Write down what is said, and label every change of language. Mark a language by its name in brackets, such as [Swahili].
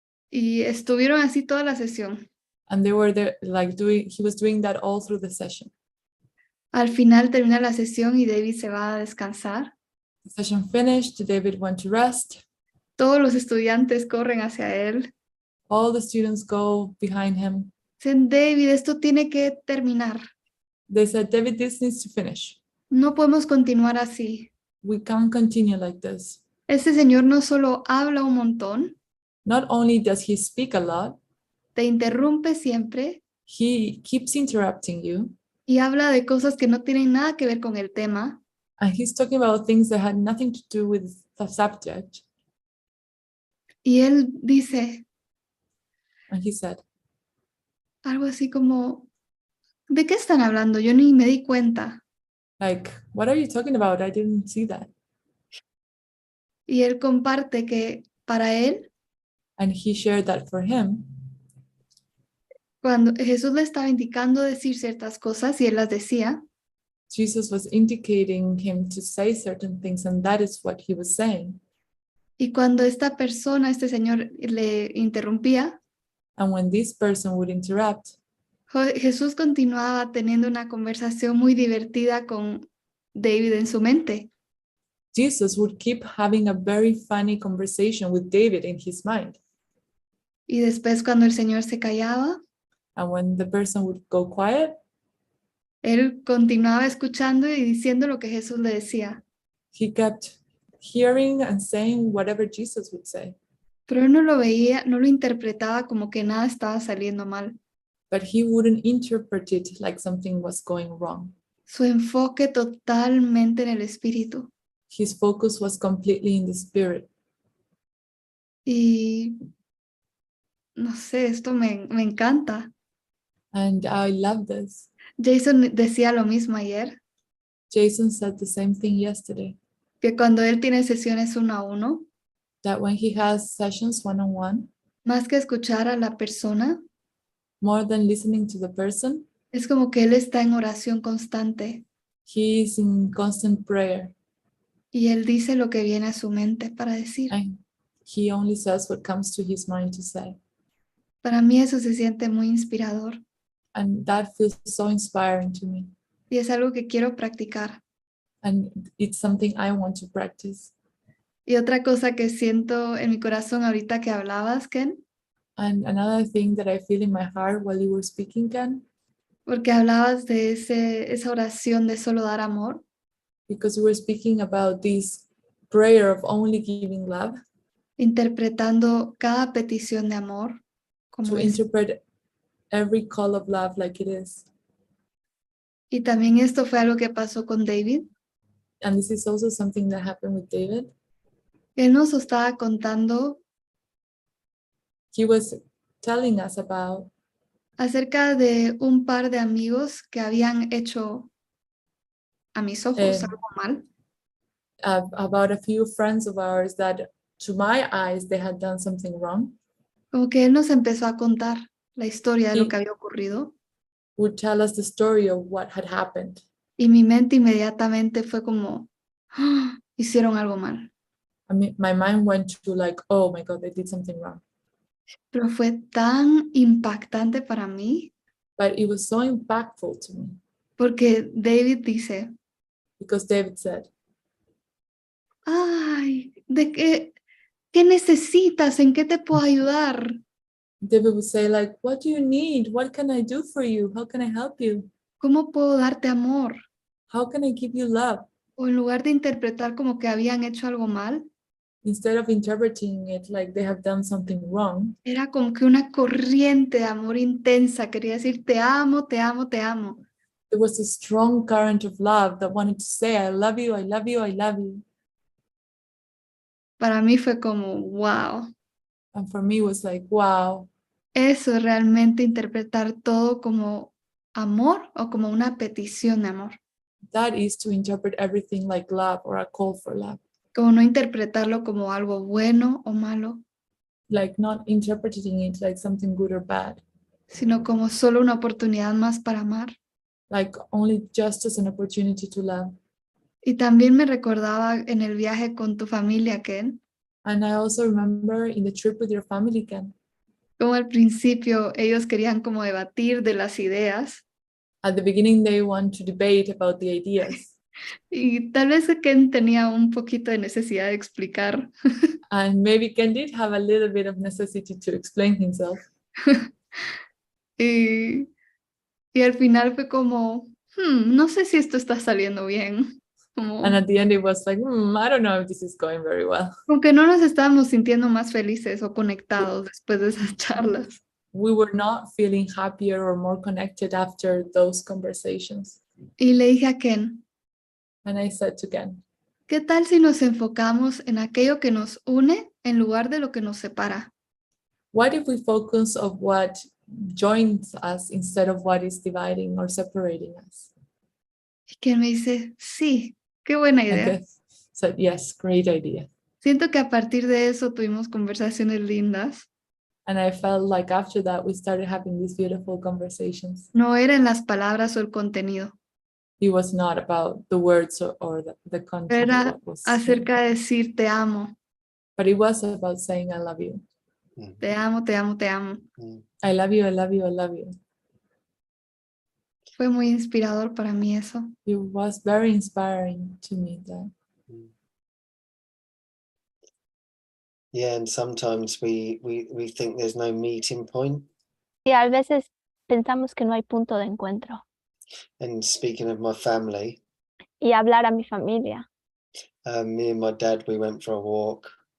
[Spanish] y estuvieron así toda la sesión. [English] And they were there, he was doing that all through the session. [Spanish] Al final termina la sesión y David se va a descansar. [English] The session finished, David went to rest. [Spanish] Todos los estudiantes corren hacia él. [English] All the students go behind him. [Spanish] Dicen, David, esto tiene que terminar. [English] They said, David, this needs to finish. [Spanish] No podemos continuar así. [English] We can't continue like this. [Spanish] Este señor no solo habla un montón, [English] Not only does he speak a lot, [Spanish] te interrumpe siempre [English] he keeps interrupting you, [Spanish] y habla de cosas que no tienen nada que ver con el tema. [English] and he's talking about things that had nothing to do with the subject. [Spanish] Y él dice [English] And he said, [Spanish] algo así como, ¿de qué están hablando? Yo ni me di cuenta. [English] like, what are you talking about? I didn't see that. [Spanish] Y él comparte que para él, [English] And he shared that for him, [Spanish] cuando Jesús le estaba indicando decir ciertas cosas y él las decía, [English] Jesus was indicating him to say certain things, and that is what he was saying. [Spanish] y cuando esta persona, este señor, le interrumpía, [English] And when this person would interrupt, [Spanish] Jesús continuaba teniendo una conversación muy divertida con David en su mente. [English] Jesus would keep having a very funny conversation with David in his mind. [Spanish] Y después cuando el Señor se callaba, [English] And when the person would go quiet, [Spanish] él continuaba escuchando y diciendo lo que Jesús le decía. [English] he kept hearing and saying whatever Jesus would say. [Spanish] Pero él no lo veía, no lo interpretaba como que nada estaba saliendo mal. [English] But he wouldn't interpret it like something was going wrong. [Spanish] Su enfoque totalmente en el espíritu. [English] His focus was completely in the spirit. [Spanish] Y no sé, esto me encanta. [English] And I love this. [Spanish] Jason decía lo mismo ayer, [English] Jason said the same thing yesterday, [Spanish] que cuando él tiene sesiones 1 a 1, [English] that when he has sessions one-on-one, [Spanish] más que escuchar a la persona, [English] more than listening to the person, [Spanish] es como que él está en oración constante [English] he is in constant prayer. [Spanish] y él dice lo que viene a su mente para decir. [English] And he only says what comes to his mind to say. [Spanish] Para mí eso se siente muy inspirador [English] And that feels so inspiring to me. [Spanish] y es algo que quiero practicar. [English] And it's something I want to practice. [Spanish] Y otra cosa que siento en mi corazón ahorita que hablabas, Ken, [English] And another thing that I feel in my heart while you were speaking, Ken, [Spanish] porque hablabas de esa oración de solo dar amor, [English] because you were speaking about this prayer of only giving love, [Spanish] interpretando cada petición de amor como [English] to [Spanish] es. [English] interpret every call of love like it is. [Spanish] Y también esto fue algo que pasó con David. [English] And this is also something that happened with David. [Spanish] Él nos estaba contando [English] He was telling us about [Spanish] acerca de un par de amigos que habían hecho a mis ojos algo mal. [English] about a few friends of ours that, to my eyes, they had done something wrong. [Spanish] Como que él nos empezó a contar la historia de lo Sí. que había ocurrido. [English] Would tell us the story of what had happened. [Spanish] Y mi mente inmediatamente fue como, "Ah, hicieron algo mal". [English] I mean, my mind went to like, oh my God, they did something wrong. [Spanish] Pero fue tan impactante para mí [English] But it was so impactful to me [Spanish] porque David dice, [English] because David said, [Spanish] ay, ¿qué necesitas? ¿En qué te puedo ayudar? [English] David would say like, what do you need? What can I do for you? How can I help you? [Spanish] ¿Cómo puedo darte amor? [English] How can I give you love? [Spanish] O en lugar de interpretar como que habían hecho algo mal, [English] Instead of interpreting it like they have done something wrong, [Spanish] era como que una corriente de amor intensa. Quería decir, te amo, te amo, te amo. [English] there was a strong current of love that wanted to say, I love you, I love you, I love you. [Spanish] Para mí fue como, wow. [English] And for me, it was like, wow, [Spanish] Eso es realmente interpretar todo como amor o como una petición de amor. [English] that is to interpret everything like love or a call for love. [Spanish] Como no interpretarlo como algo bueno o malo, [English] Like not interpreting it like something good or bad, [Spanish] sino como solo una oportunidad más para amar. [English] like only just as an opportunity to love. [Spanish] Y también me recordaba en el viaje con tu familia, Ken, [English] And I also remember in the trip with your family, Ken, [Spanish] como al principio ellos querían como debatir de las ideas [English] at the beginning, they want to debate about the ideas. [Spanish] y tal vez Ken tenía un poquito de necesidad de explicar. [English] And maybe Ken did have a little bit of necessity to explain himself. [Spanish] Y al final fue como, no sé si esto está saliendo bien. Como, [English] And at the end, it was like, I don't know if this is going very well. [Spanish] como que no nos estábamos sintiendo más felices o conectados después de esas charlas. [English] We were not feeling happier or more connected after those conversations. [Spanish] Y le dije a Ken, [English] And I said to Ken, [Spanish] ¿qué tal si nos enfocamos en aquello que nos une en lugar de lo que nos separa? [English] what if we focus on what joins us instead of what is dividing or separating us? [Spanish] Y Ken me dice, sí, qué buena [English] And [Spanish] idea. [English] Ken said, yes, great idea. [Spanish] Siento que a partir de eso tuvimos conversaciones lindas. [English] And I felt like after that, we started having these beautiful conversations. [Spanish] No era en las palabras o el contenido, [English] It was not about the words or the content of [Spanish] era [English] what was said, [Spanish] acerca de decir te amo, [English] but it was about saying, I love you. [Spanish] te amo, te amo, te amo. [English] I love you, I love you, I love you. [Spanish] Fue muy inspirador para mí eso. [English] It was very inspiring to me that. Yeah, and sometimes we think there's no meeting point. [Spanish] Y a veces pensamos que no hay punto de encuentro. [English] And speaking of my family, [Spanish] Y hablar a mi familia. [English] me and my dad, we went for a walk,